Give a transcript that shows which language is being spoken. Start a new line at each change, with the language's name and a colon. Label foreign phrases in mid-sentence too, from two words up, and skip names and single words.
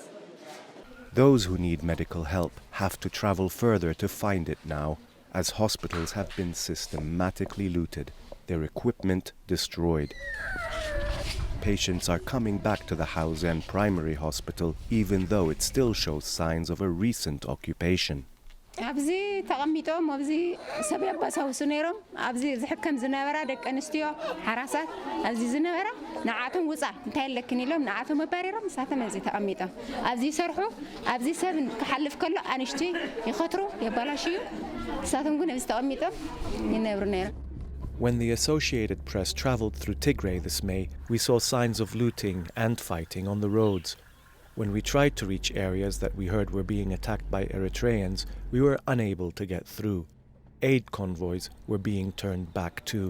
English: Those who need medical help have to travel further to find it now, as hospitals have been systematically looted, their equipment destroyed. Patients are coming back to the Hausen Primary Hospital, even though it still shows signs of a recent occupation.
Tigrinya: ኣብዚ ተቐሚጦም ኣብዚ ሰብ ያባሳውሱ ነይሮም ኣብዚ ዝሕከም ዝነበራ ደቂ ኣንስትዮ ሓራሳት ኣብዚ ዝነበራ ንዓቶም ውፃ እንታይ ኣለክን ኢሎም ንዓቶም ኣባሪሮም ንሳቶም ኣብዚ ተቐሚጦም ኣብዚ ይሰርሑ ኣብዚ ሰብ ክሓልፍ ከሎ ኣንሽቲ ይኸትሩ የባላሽዩ ንሳቶም ግን ኣብዚ ተቐሚጦም ይነብሩ ነይሮም.
English: When the Associated Press traveled through Tigray this May, we saw signs of looting and fighting on the roads. When we tried to reach areas that we heard were being attacked by Eritreans, we were unable to get through. Aid convoys were being turned back too.